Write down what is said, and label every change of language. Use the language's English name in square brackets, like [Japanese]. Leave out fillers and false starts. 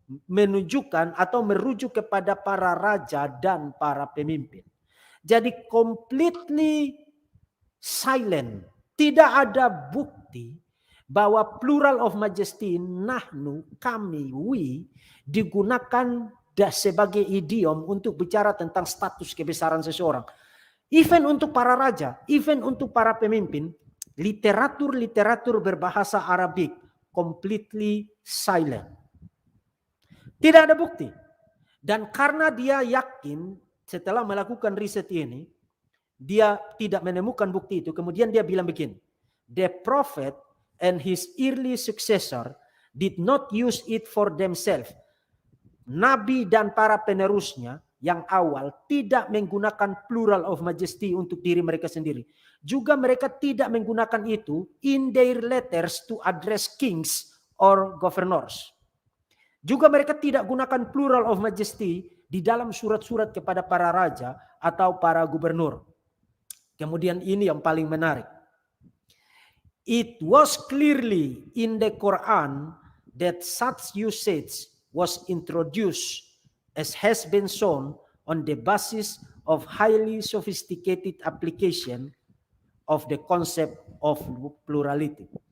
[Indonesian] menunjukkan atau merujuk kepada para raja dan para pemimpin. [English] Jadi completely silent. [Indonesian] Tidak ada bukti bahwa plural of majesty, nahnu, kami, we, digunakan sebagai idiom untuk bicara tentang status kebesaran seseorang. Even untuk para raja, even untuk para pemimpin, literatur berbahasa Arabik [English] completely silent. [Indonesian] Tidak ada bukti. Dan karena dia yakin setelah melakukan riset ini, dia tidak menemukan bukti itu. Kemudian dia bilang begini, [English] the prophet and his early successor did not use it for themselves. [Indonesian] Nabi dan para penerusnya yang awal tidak menggunakan plural of majesty untuk diri mereka sendiri. Juga mereka tidak menggunakan itu [English] in their letters to address kings or governors. [Indonesian] Juga mereka tidak gunakan plural of majesty di dalam surat-surat kepada para raja atau para gubernur. Kemudian ini yang paling menarik. [English] It was clearly in the Quran that such usage was introduced, as has been shown, on the basis of highly sophisticated application of the concept of plurality.